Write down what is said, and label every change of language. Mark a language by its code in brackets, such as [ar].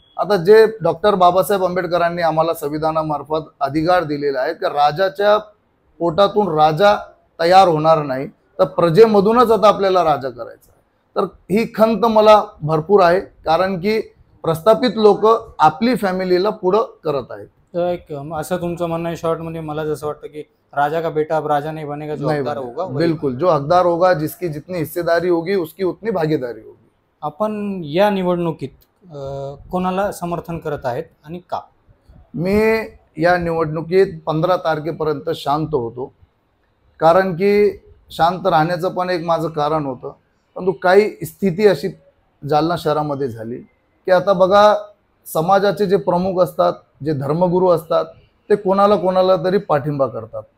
[mr] आता जे डॉक्टर बाबासाहेब आंबेडकरांनी आम्हाला संविधानामार्फत अधिकार दिलेला आहे की राजाच्या पोटातून राजा तयार होणार नाही, तर प्रजेमधूनच आता आपल्याला राजा करायचा आहे। तर ही खंत मला भरपूर आहे, कारण की प्रस्थापित लोक आपली फॅमिलीला पुढं करत आहेत। तर एक असं तुमचं म्हणणं आहे शॉर्टमध्ये, मला जसं वाटतं की [hi] राजा का बेटा अब राजा नहीं बनेगा, जो हकदार होगा बिल्कुल, जो हकदार होगा, जिसकी जितनी हिस्सेदारी होगी उसकी उतनी भागीदारी होगी। [mr] आपण या निवडणुकीत कोणाला समर्थन करत आहेत आणि का? मी या निवडणुकीत 15 तारखेपर्यंत शांत होतो, कारण की शांत राहण्याचं पण एक माझं कारण होतं, परंतु काही स्थिती अशी जालना शहरामध्ये झाली की आता बघा, समाजाचे जे प्रमुख असतात, जे धर्मगुरू असतात, ते कोणाला तरी पाठिंबा करतात।